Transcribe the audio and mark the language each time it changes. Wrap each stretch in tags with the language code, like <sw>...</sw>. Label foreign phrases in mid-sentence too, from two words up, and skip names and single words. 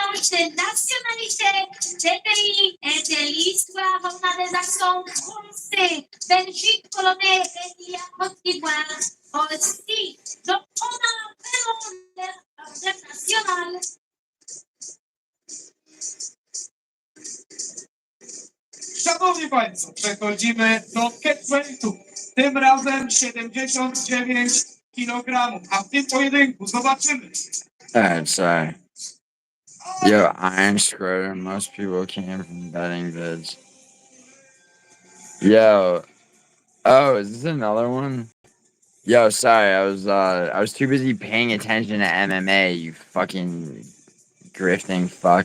<fr>de nationalité, des pays et de l'histoire. On a des accents français, Belgique, polonais et il y a Côte d'Ivoire aussi. Donc, on a vraiment l'air international.</fr> <pl>Szanowni Państwo, przechodzimy do catweightu. Tym razem 79 kg, a w tym pojedynku zobaczymy.</pl> <en>Alright, sorry. Yo, Iron Squirter, most people came from betting vids. Yo, oh, is this another one? Yo, sorry, I was too busy paying attention to MMA, you fucking grifting fuck.</en>